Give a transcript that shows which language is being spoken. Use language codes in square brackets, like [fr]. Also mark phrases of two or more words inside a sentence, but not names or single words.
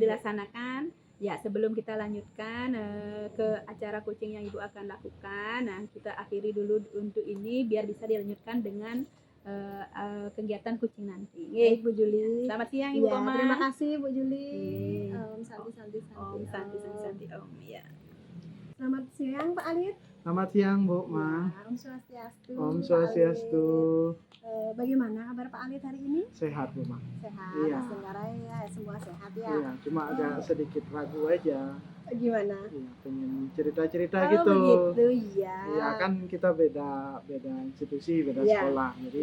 [id] dilaksanakan. Ya, sebelum kita lanjutkan ke acara coaching yang Ibu akan lakukan, nah kita akhiri dulu untuk ini biar bisa dilanjutkan dengan kegiatan coaching nanti. Baik Bu Juli. Selamat siang Ibu Ya, Koma. terima kasih Bu Juli. Iya. [sa] Om Santi Santi Santi. Om Santi Santi Om. Ya. [id] Selamat siang Pak Alit. Selamat siang Bu Ma. Ya, [sa] Om Swastiastu. [id] Om Pak Swastiastu. Alit. Bagaimana kabar Pak Alit hari ini? Sehat Bu Ma. Sehat. Iya. Sementara ya semua sehat ya. Iya, cuma agak sedikit ragu aja. Gimana? Iya, pengen cerita-cerita Oh gitu. begitu ya. Iya, kan kita beda institusi, beda Iya. sekolah. Jadi